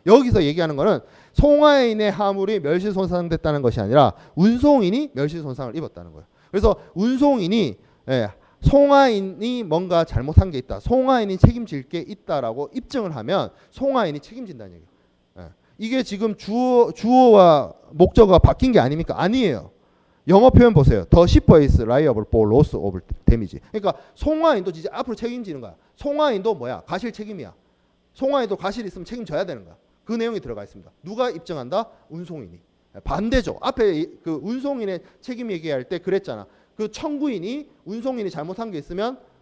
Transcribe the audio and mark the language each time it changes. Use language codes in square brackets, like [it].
[ko] 여기서 얘기하는 거는 송화인의 화물이 멸실 손상됐다는 것이 아니라 운송인이 멸실 손상을 입었다는 거예요. 그래서 운송인이 송화인이 뭔가 잘못한 게 있다, 송화인이 책임질 게 있다라고 입증을 하면 송화인이 책임진다는 얘기예요. 이게 지금 주어와 목적어가 바뀐 게 아닙니까? 아니에요. 영어 표현 보세요. [en] The shipper is liable for loss of damage. [ko] 그러니까 송화인도 진짜 앞으로 책임지는 거야. 송화인도 뭐야? 가실 책임이야. 송화인도 가실 있으면 책임져야 되는 거야. 그 내용이 들어가 있습니다. 누가 입증한다? 운송인이. 반대죠. 앞에 그 운송인의 책임 얘기할 때 그랬잖아. 그 청구인이 운송인이 잘못한 게 있으면